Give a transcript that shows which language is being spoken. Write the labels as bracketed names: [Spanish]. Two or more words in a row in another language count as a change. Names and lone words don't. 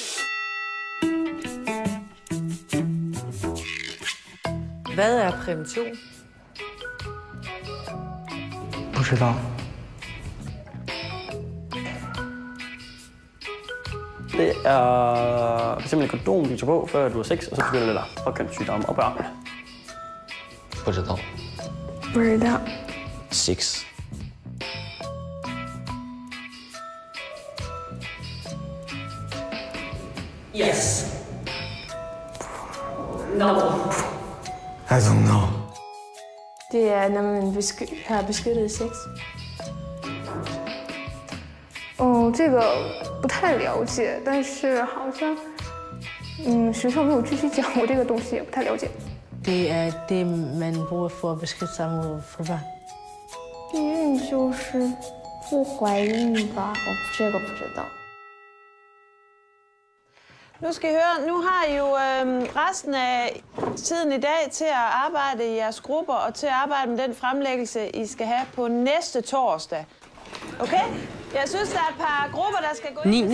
[Danish] Hvad er prævention? [Chinese] 不知道。 [Danish] Det er f.eks. et kondom, du tager på, før du er 6, og så begynder det der og kønssygdomme og børn. [Chinese] 不知道。不知道。 6。 [English] Yes. No. I don't know. [Danish] Det er, når man har beskyttet sex. [Chinese] 哦，这个不太了解，但是好像，学校没有具体讲过这个东西，也不太了解。 [Danish] Det er det, man bruger for at beskytte sig mod for børn. [Chinese] 避孕就是不怀孕吧？这个不知道。 [Danish] Nu skal I høre, nu har I jo resten af tiden i dag til at arbejde i jeres grupper og til at arbejde med den fremlæggelse, I skal have på næste torsdag. Okay? Jeg synes, der er et par grupper, der skal gå ind.